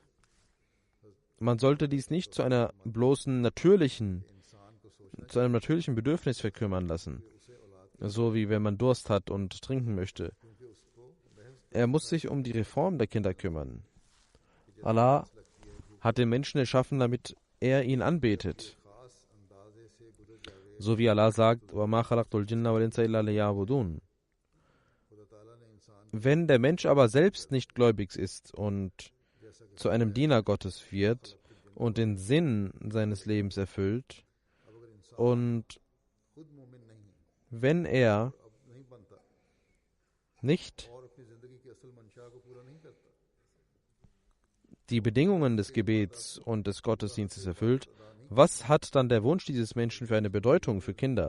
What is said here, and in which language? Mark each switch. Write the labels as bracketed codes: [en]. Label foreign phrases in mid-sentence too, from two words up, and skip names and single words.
[de] Man sollte dies nicht zu einem natürlichen Bedürfnis verkümmern lassen, so wie wenn man Durst hat und trinken möchte. Er muss sich um die Reform der Kinder kümmern. Allah hat den Menschen erschaffen, damit er ihn anbetet. So wie Allah sagt, [ar] وَمَا خَلَقْتُ الْجِنَّ وَالْإِنسَ إِلَّا لِيَعْبُدُونَ. [de] Wenn der Mensch aber selbst nicht gläubig ist und zu einem Diener Gottes wird und den Sinn seines Lebens erfüllt, und wenn er nicht die Bedingungen des Gebets und des Gottesdienstes erfüllt, was hat dann der Wunsch dieses Menschen für eine Bedeutung für Kinder?